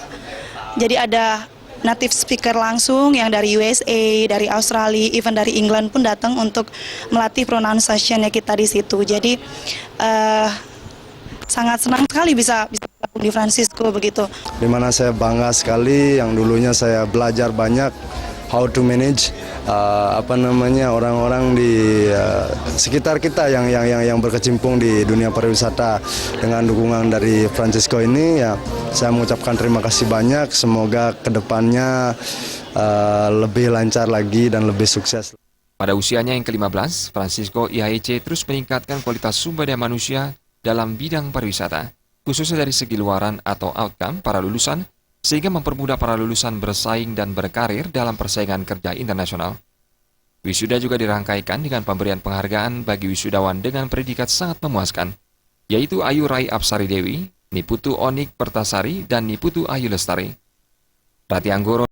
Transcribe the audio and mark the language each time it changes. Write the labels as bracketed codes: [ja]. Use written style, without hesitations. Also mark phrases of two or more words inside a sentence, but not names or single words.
[id] Jadi ada [en] native speaker [id] langsung yang dari USA, dari Australia, even dari England pun datang untuk melatih pronunciation-nya kita di situ. Jadi sangat senang sekali bisa bergabung di Francisco begitu. Dimana saya bangga sekali, yang dulunya saya belajar banyak [en] how to manage [id] orang-orang di sekitar kita yang berkecimpung di dunia pariwisata. Dengan dukungan dari Francisco ini, ya saya mengucapkan terima kasih banyak. Semoga kedepannya lebih lancar lagi dan lebih sukses. Pada usianya yang ke-15, Francisco IHEC terus meningkatkan kualitas sumber daya manusia dalam bidang pariwisata, khususnya dari segi luaran atau outcome para lulusan, sehingga mempermudah para lulusan bersaing dan berkarir dalam persaingan kerja internasional. Wisuda juga dirangkaikan dengan pemberian penghargaan bagi wisudawan dengan predikat sangat memuaskan, yaitu Ayu Rai Apsari Dewi, Niputu Onik Pertasari, dan Niputu Ayu Lestari. Rati Anggoro